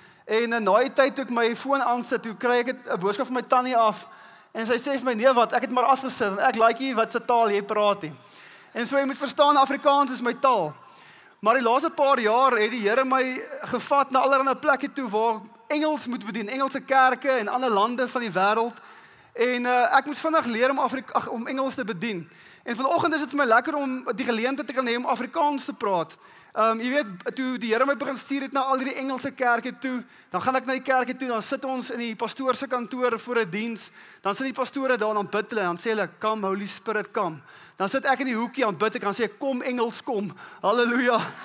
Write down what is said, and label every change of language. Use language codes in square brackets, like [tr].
[af] En na die tyd toe ek my foon aansit, toe kry ek 'n boodskap van my tannie af en sy sê vir my, nee wat, ek het maar afgesit en ek like nie wat se taal jy praat nie. En so jy moet verstaan, Afrikaans is my taal. Maar die laaste paar jaar het die Here my gevat na allerlei plekke toe waar Engels moet bedien, Engelse kerke en ander lande van die wêreld. En ek moet vinnig leer om Engels te bedien. En vanoggend is dit vir my lekker om die geleentheid te kan hê om Afrikaans te praat. Jy weet, toe die Here my begin stuur het na al die Engelse kerke toe, dan gaan ek na die kerke toe, dan sit ons in die pastoor se kantoor vir 'n diens, dan sit die pastore daar en dan bid hulle, dan sê hulle, [en] "Come Holy Spirit, come." [af] Dan sit ek in die hoekie aan bid, ek kan sê, "Kom Engels, kom." Halleluja.